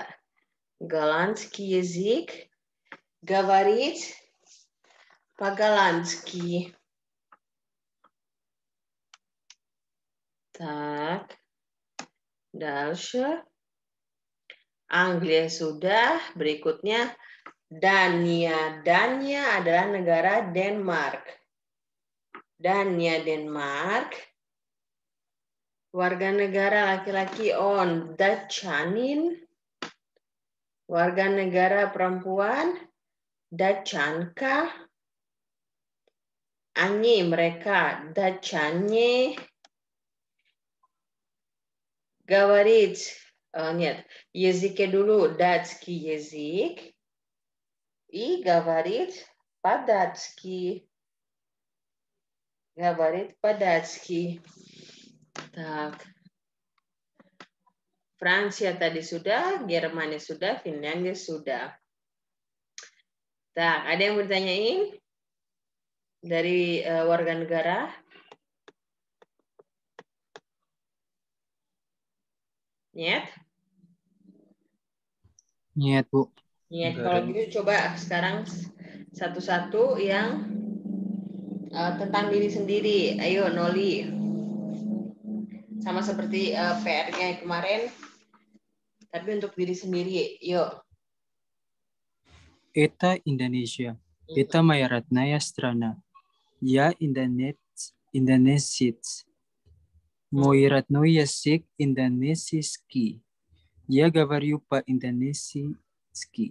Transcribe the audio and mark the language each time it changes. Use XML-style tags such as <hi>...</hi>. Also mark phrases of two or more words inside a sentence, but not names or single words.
<ru>Голландский язык, говорить по-голландски. Так, дальше.</ru> <id>Anglia sudah, berikutnya Dania. Dania adalah negara Denmark. Dania, Denmark. Warga negara laki-laki</id> <ru>он, датчанин.</ru> <id>Warga negara perempuan, Dachanka. Ani, mereka, Dachanye.</id> <ru>Говорить, нет, языке dulu, датский язык. И говорить по-датски. Говорить по-датски. Так.</ru> <id>Fransia tadi sudah, Jerman sudah, Finlandia sudah. Tak, ada yang mau ditanyain dari warga negara? Niet? Niet, Bu. Niet. Enggak Kalau ada. gitu coba sekarang satu-satu yang tentang diri sendiri. Ayo, Noli. Sama seperti PR-nya kemarin, tapi untuk diri sendiri. Yuk.</id> <ru>Это Индонезия. Это моя родная страна. Я индонезиец. Мой родной язык индонезийский. Я говорю по-индонезийски.</ru>